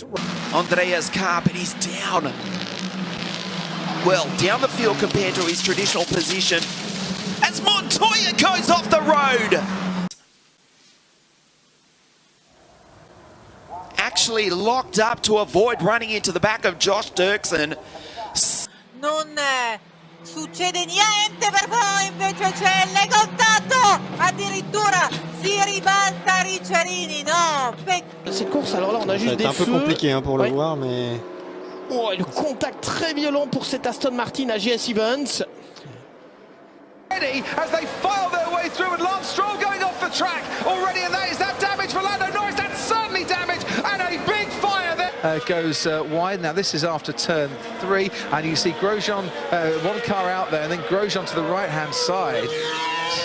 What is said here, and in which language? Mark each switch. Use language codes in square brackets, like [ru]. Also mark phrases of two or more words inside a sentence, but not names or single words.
[en] Andrea's car, but he's down. Well, down the field compared to his traditional position. As Montoya goes off the road. Actually locked up to avoid running into the back of Josh Dirksen. [it] Non succede niente per poi invece c'è il contatto, addirittura si ribalta Ricciarini, no. [fr] Cette course, alors là on a juste des feux. C'est un peu compliqué hein, pour le voir, mais... Oh, le contact très violent pour cet Aston Martin à GS Events. [en] As they file their way through, and Lance Stroll going off the track already, and that is that damage for Lando Norris. That's certainly damage, and a big fire there. Goes wide. Now this is after turn 3, and you see Grosjean, one car out there, and then Grosjean to the right-hand side.